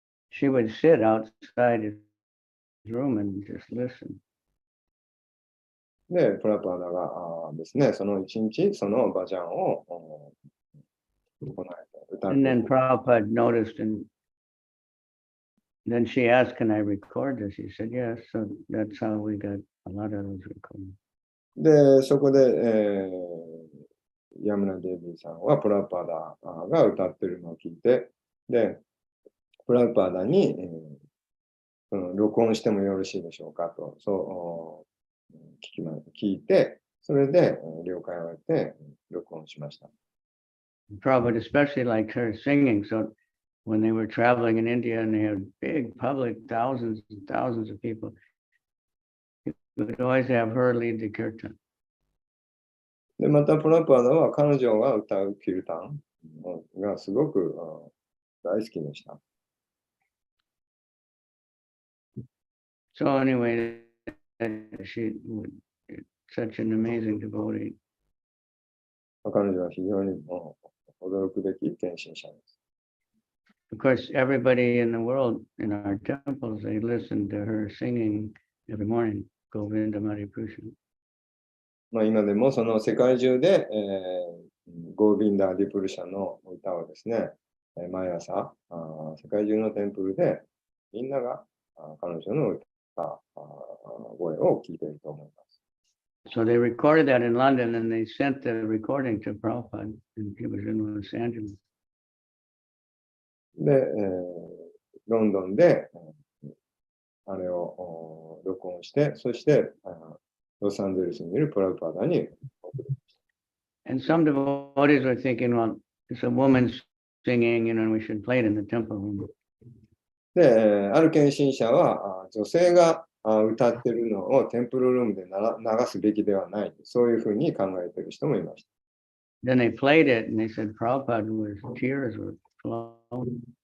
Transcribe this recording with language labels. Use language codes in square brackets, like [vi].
[en] she would sit outside his room and just listen. [ja] で、プラパーダがですね、その一日、そのバジャンを行えて、歌って。 [en] And then Prabhupada noticed, and then she asked, "Can I record this?" He said, "Yes." So that's how we got a lot of those recordings. [ja] で、そこで、ヤムナ・デイビーさんはプラパーダが歌ってるのを聞いて、で、プラパーダに、録音してもよろしいでしょうかと、そう聞いて、それで了解を得て録音しました。 [en] Prabhupada especially liked her singing. So when they were traveling in India and they had big public, thousands and thousands of people, he would always have her lead the kirtan. [ja] で、またプラパーダは彼女が歌うキルタンがすごく大好きでした。 [en] So anyway, she was such an amazing devotee. [ja] 彼女は非常に驚くべき献身者です。 [en] Of course, everybody in the world, in our temples, they listen to her singing every morning, Govinda Maripusha. [ja] まあ今でもその世界中で、ゴービンダ・ディプルシャの歌をですね、毎朝世界中のテンプルでみんなが彼女の歌声を聞いていると思います。 [en] So they recorded that in London and they sent the recording to Prabhupada, and he was in Los Angeles. [ja] で、ロンドンであれを録音して、そしてロサンゼルスにいるプラパーダに。 [en] And some devotees were thinking, well, it's a woman singing, and we should play it in the temple room. [ja] で、ある献身者は女性が歌ってるのをテンプルルームで流すべきではない。そういうふうに考えている人もいました。 [en] Then they played it and they said Prabhupada tears were flowing.